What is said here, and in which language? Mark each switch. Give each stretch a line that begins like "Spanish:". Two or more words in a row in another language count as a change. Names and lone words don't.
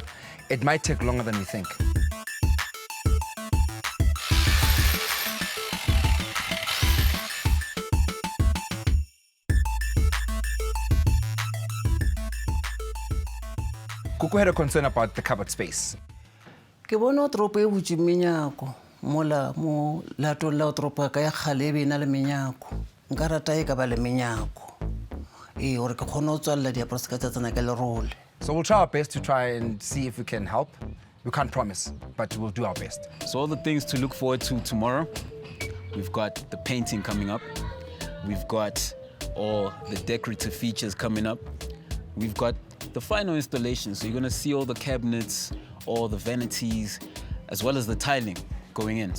English: It might take longer than we think. Kuku had a concern about the cupboard space.
Northern Sotho: ke bona tropo e butse menyako mola mo latong la tropo ka ya khale be na le menyako nka rata e ka ba le menyako gore ke kgone go tswalela diaparo se ka tsatsana ka lerole.
English: So we'll try our best to try and see if we can help. We can't promise, but we'll do our best. So all the things to look forward to tomorrow. We've got the painting coming up. We've got all the decorative features coming up. We've got the final installation. So you're gonna see all the cabinets, all the vanities, as well as the tiling going in.